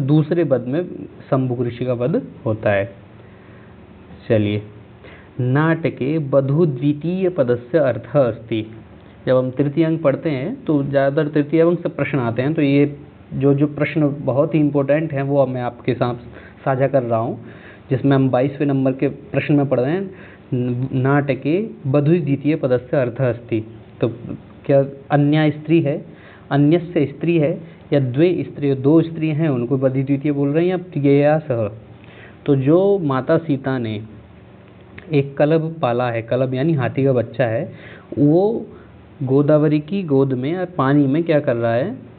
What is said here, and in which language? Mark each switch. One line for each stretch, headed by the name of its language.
Hindi: दूसरे वध में शंभुक ऋषि का वध होता है। चलिए,
Sanskrit: नाटके वधु द्वितीय पदस्य अर्थः अस्ति।
Hindi: जब हम तृतीय अंक पढ़ते हैं तो ज़्यादातर तृतीय अंक से प्रश्न आते हैं, तो ये जो प्रश्न बहुत ही इंपॉर्टेंट हैं वो मैं आपके साथ साझा कर रहा हूँ, जिसमें हम 22वें नंबर के प्रश्न में पढ़ रहे हैं।
Sanskrit: नाटके वधु द्वितीय पदस्य अर्थः अस्ति।
Hindi: तो क्या अन्य स्त्री है, अन्यस्य स्त्री है, या द्वे स्त्री, 2 स्त्री हैं उनको वधु द्वितीय बोल रहे हैं, या प्रियया सह। तो जो माता सीता ने एक कलब पाला है, कलब यानी हाथी का बच्चा है, वो गोदावरी की गोद में पानी में क्या कर रहा है?